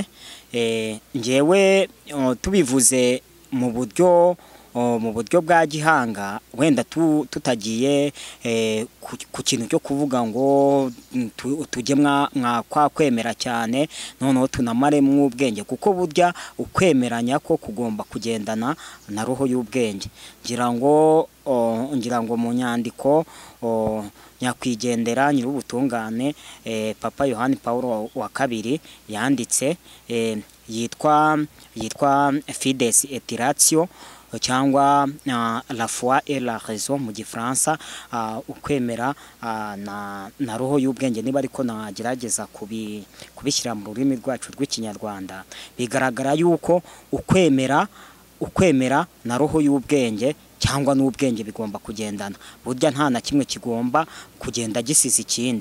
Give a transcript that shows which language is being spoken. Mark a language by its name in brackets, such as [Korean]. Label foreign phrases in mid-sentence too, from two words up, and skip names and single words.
[Kinyarwanda] Ngewe tubivuze mu buryo bwa gihanga, wenda tutagiye ku kintu cyo kuvuga ngo tujye mwakwemera cyane noneho tunamaremo ubwenge, kuko burya ukwemeranya ko kugomba kugendana na roho y'ubwenge. ngira ngo mu nyandiko nyakwigendera nyir'ubutungane Papa Yohani Paulo wa kabiri yanditse, yitwa Fides et Ratio, cyangwa [French] la foi et la raison [Kinyarwanda] mu gifaransa, ukwemera na roho y'ubwenge, niba ariko nagerageza kubishyira mu rurimi rwacu rw'ikinyarwanda. Bigaragara yuko ukwemera na roho y'ubwenge cyangwa n'ubwenge bigomba kugendana, burya nta na kimwe kigomba kugenda gisize ikindi.